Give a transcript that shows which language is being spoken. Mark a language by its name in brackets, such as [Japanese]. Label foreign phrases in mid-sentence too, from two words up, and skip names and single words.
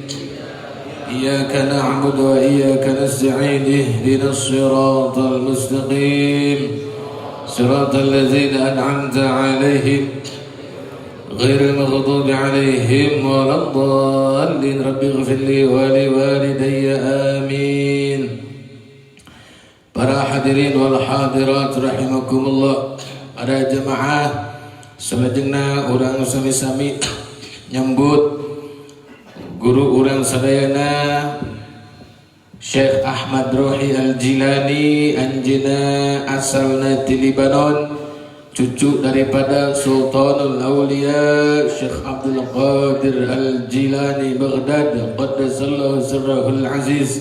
[Arabic] إياك نعبد وإياك نستعين اهدنا الصراط المستقيم صراط الذين أنعمت عليهم غير المغضوب عليهم ولا الضالين رب اغفر لي ولوالدي آمين. [Sundanese] Para [Arabic] الحاضرين والحاضرات رحمكم الله, [Sundanese] para jemaah salajengna urang sami-sami nyambut guru urang sadayana Syekh Ahmad Ruhi Al-Jilani, anjeuna asalna ti Libanon, cucu daripada Sultanul Aulia Syekh Abdul Qadir Al-Jilani Baghdad [Arabic] قدس الله سره العزيز.